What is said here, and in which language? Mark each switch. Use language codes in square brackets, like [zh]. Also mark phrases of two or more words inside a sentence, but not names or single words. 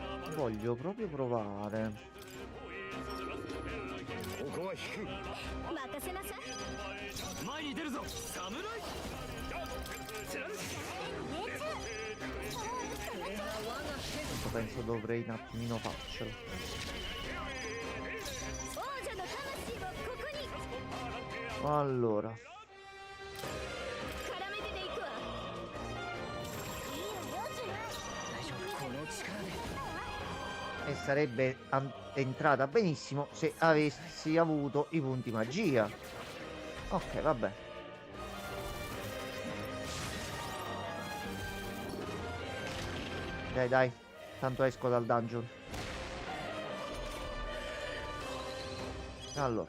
[it] Voglio proprio provare. [ja] ここは引く。任せなさい。前に出るぞ侍。 [it] Penso dovrei un attimino farcela. [ja] 王者の魂をここに。 [it] Allora, [ja] 絡めてでいくわ。いいわよジュラ。大丈夫この力で。 [it] e sarebbe entrata benissimo se avessi avuto i punti magia. Ok, vabbè. Dai, dai. Tanto esco dal dungeon. Allora.